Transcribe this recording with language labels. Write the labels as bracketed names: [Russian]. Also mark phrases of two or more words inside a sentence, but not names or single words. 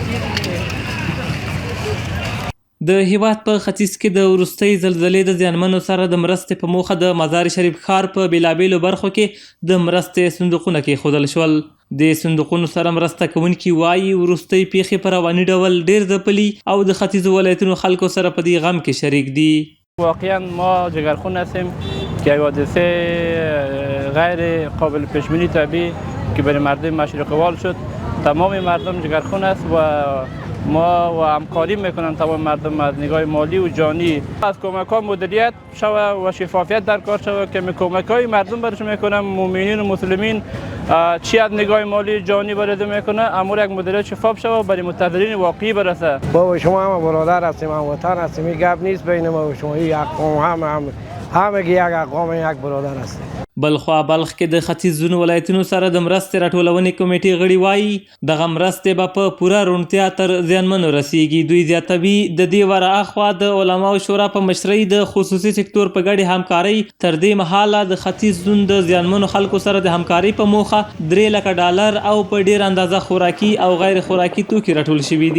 [Pashto] د هیواد په ختیځ کې د وروستۍ زلزلې د زیانمنو سره د مرستې په موخه د مزار شریف ښار په بېلابېلو برخو کې د مرستې صندوقونه کېښودل شول. د صندوقونو سره مرسته کوونکي وایي وروستۍ پیښې په رواني ډول ډېر ځپلي او د ختیځو ولایتونو خلکو سره په دې غم کې شریک دي. [Persian] واقعا ما جگرخون هستیم که حادثه غیر قابل پیش بینی طبیعی که برای مردم مشرق وال شد تمام مردم جگرخون است و ما و همکاری میکنن تمام مردم از نگاه مالی و جانی از کمک ها مدیریت شوه و شفافیت در کار شوه که کمک های مردم برش میکنن مؤمنین و مسلمین چی از نگاه مالی جانی برده میکنه امور یک مدیریت شفاف شوه برای متضررین واقعی برسه. با شما هم برادر هستیم هم وطن هستیم این گپ نیست بین ما و شما یک قوم همه یک قوم یک برادر هستیم. [Pashto] بلخوا بلخ کې د ختیځونو ولایتونو سره د مرستې راټولونې کمیټې غړي وایي دغه مرستې به په پوره روڼتیا تر زیانمنو رسیږي. دوی زیاتوي د دې ورهاخوا د علماو شورا په مشرۍ د خصوصي سکتور په ګډې همکارۍ تر دې مهاله د ختیځ زون د زیانمنو خلکو سره د همکارۍ په موخه $3,00,000 او په ډېر اندازه خوراکي او غیر خوراکي توکي راټول شوي دي.